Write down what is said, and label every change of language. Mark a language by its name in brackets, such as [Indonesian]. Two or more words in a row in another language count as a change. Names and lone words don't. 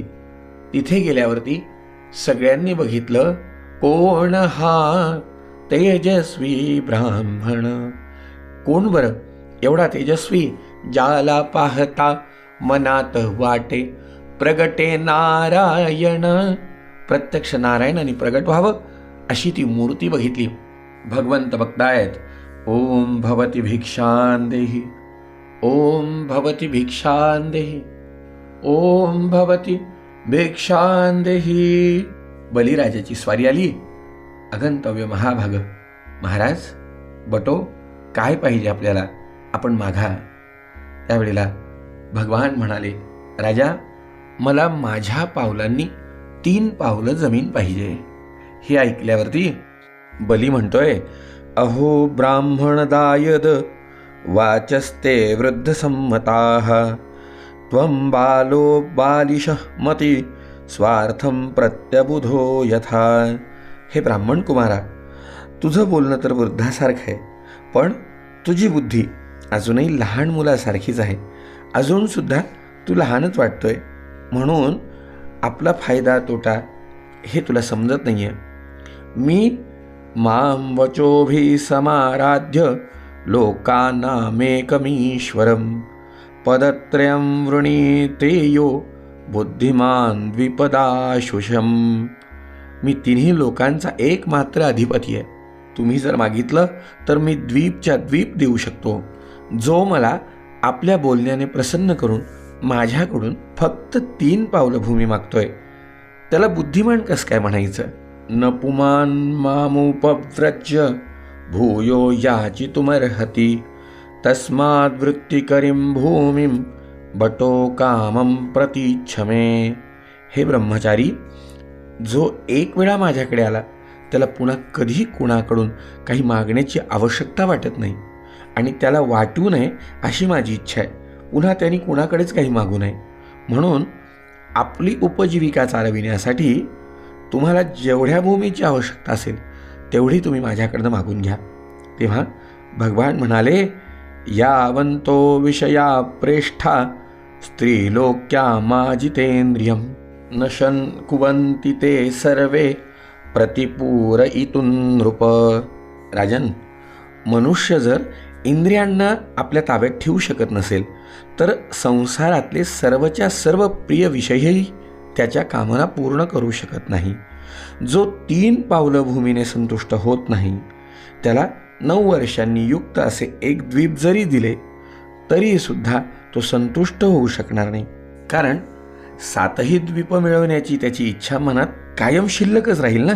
[Marathi] तिथे गेल्यावरती सगळ्यांनी बघितलं, कोण हा तेजस्वी ब्राह्मण. कोण बरं एवढा तेजस्वी, ज्याला पाहता मनात वाटे प्रगटे नारायण. प्रत्यक्ष नारायणाने प्रगट व्हावं अशी ती मूर्ती बघितली. भगवंत बघतायत, [Sanskrit] ओम भवती भिक्षां देहि. ओम भवती भिक्षां देहि. ओम भवती भिक्षां देहि. [Marathi] बलिराजाची स्वारी आली. [Sanskrit] अगंतव्य महाभाग, महाराज बटो, [Marathi] काय पाहिजे आपल्याला, आपण मागा. त्यावेळेला भगवान म्हणाले, राजा, मला माझ्या पावलांनी 3 पावलं जमीन पाहिजे. हे ऐकल्यावरती बली म्हणतोय, [Sanskrit] अहो ब्राह्मण दायद वाचस्ते वृद्ध संमताः त्वं बालो बालिशः मती स्वार्थं प्रत्यबुधो यथा. [Marathi] हे ब्राह्मण कुमारा, तुझं बोलणं तर वृद्धासारखं आहे, पण तुझी बुद्धी अजूनही लहान मुलासारखीच आहे. अजूनसुद्धा तू लहानच वाटतोय, म्हणून आपला फायदा तोटा हे तुला समजत नाही आहे. [Sanskrit] मी मां वचोभिः समाराध्य लोकानामेकमीश्वरं पदत्रयं वृणीते यो बुद्धिमान द्विपदाशुषम. [Marathi] मी 3 लोकांचा एकमात्र अधिपती आहे. तुम्ही जर मागितलं तर मी द्वीपच्या द्वीप देऊ शकतो. जो मला आपल्या बोलण्याने प्रसन्न करून माझ्याकडून फक्त 3 पावलं भूमी मागतोय, त्याला बुद्धिमान कसं काय म्हणायचं. [Sanskrit] न पुमान मामुपव्रज्य भूयो याचितुमर्हति तस्माद् वृत्तिकरीं भूमिं बटो कामं प्रतीच्छमे. [Marathi] हे ब्रह्मचारी, जो एक वेळा माझ्याकडे आला त्याला पुन्हा कधी कुणाकडून काही मागण्याची आवश्यकता वाटत नाही, आणि त्याला वाटू नये अशी माझी इच्छा आहे. पुन्हा त्यांनी कुणाकडेच काही मागू नये. म्हणून आपली उपजीविका चालविण्यासाठी तुम्हाला जेवढ्या भूमीची आवश्यकता असेल तेवढी तुम्ही माझ्याकडनं मागून घ्या. तेव्हा भगवान म्हणाले, [Sanskrit] यावंतो विषया प्रेष्ठा स्त्रीलोक्या माजितेंद्रियं नशन कुवंती ते सर्वे प्रतिपूरयितुं नृप. [Marathi] राजन, मनुष्य जर इंद्रियांना आपल्या ताब्यात ठेवू शकत नसेल तर संसारातले सर्वच्या सर्व प्रिय विषयही त्याच्या कामना पूर्ण करू शकत नाही. जो 3 पावलं भूमीने संतुष्ट होत नाही त्याला 9 वर्षांनी युक्त असे एक द्वीप जरी दिले तरीसुद्धा तो संतुष्ट होऊ शकणार नाही, कारण 7ही द्वीप मिळवण्याची त्याची इच्छा मनात कायम शिल्लकच राहील ना.